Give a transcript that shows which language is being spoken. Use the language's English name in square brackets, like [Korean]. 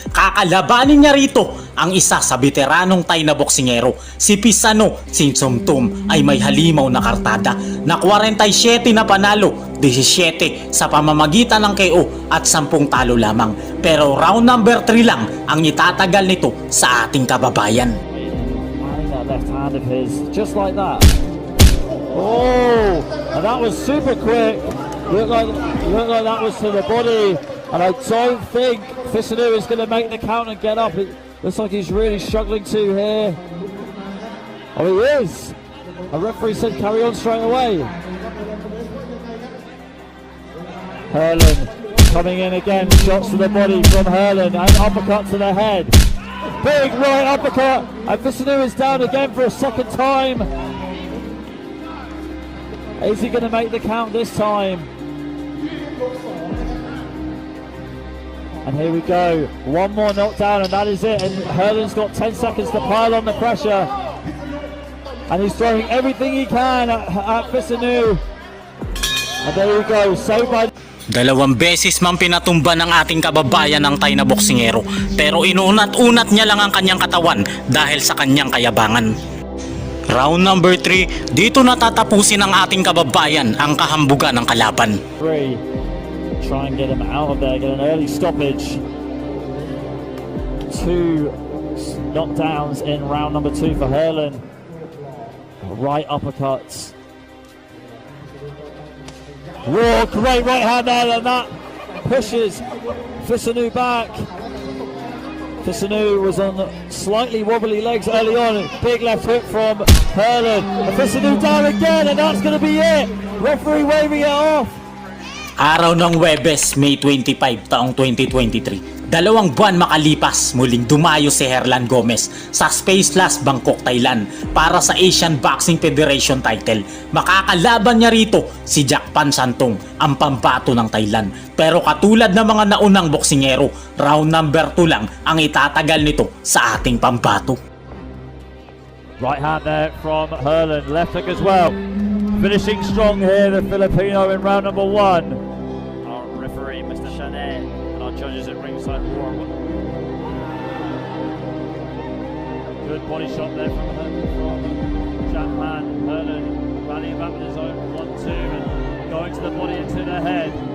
[Filipino] Kakalabanin niya rito ang isa sa veteranong Thai na boksingero. Si Pisano Sinsomtum ay may halimaw na kartada na 47 na panalo, 17 sa pamamagitan ng KO at 10 talo lamang. Pero round number 3 lang ang itatagal nito sa ating kababayan. [English] That left hand of his, just like that. Oh, and that was super quick. Looked like that was to the body, and I don't think Fisanu is going to make the count and get up. It looks like he's really struggling to here. Oh, he is. A referee said carry on straight away. Herlan coming in again, shots to the body from Herlan and uppercut to the head. Big right uppercut, and Fisanu is down again for a second time. Is he going to make the count this time? And here we go, one more knockdown and that is it. And Herlan's got 10 seconds to pile on the pressure. And he's throwing everything he can at Fisanu. And there we go, saved by... [Filipino] Dalawang beses man pinatumba ng ating kababayan ng Thai na boksingero, pero inunat-unat niya lang ang kanyang katawan dahil sa kanyang kayabangan. Round number 3, dito natatapusin ng ating kababayan ang kahambugan ng kalaban. [English] Try and get him out of there, get an early stoppage. 2 knockdowns in round number 2 for Herlan. Right uppercuts. Whoa, great right hand there, and that pushes Fisanu back. Fisanu was on slightly wobbly legs early on. Big left hook from Herlan. Fisanu down again, and that's going to be it. Referee waving it off. [Filipino] Araw ng Huwebes, May 25 taong 2023. 2 buwan makalipas, muling dumayo si Herlan Gomez sa Space Plus, Bangkok, Thailand para sa Asian Boxing Federation title. Makakalaban niya rito si Jack Pan Santong, ang pambato ng Thailand. Pero katulad ng mga naunang boksingero, round number 2 lang ang itatagal nito sa ating pambato. [English] Right hand there from Herlan, left hook as well. Finishing strong here, the Filipino in round number 1. Our referee, Mr. Chanet, and our judges at ringside. Good body shot there from Japan. Herlan rallying back with his own 1-2 and going to the body into the head.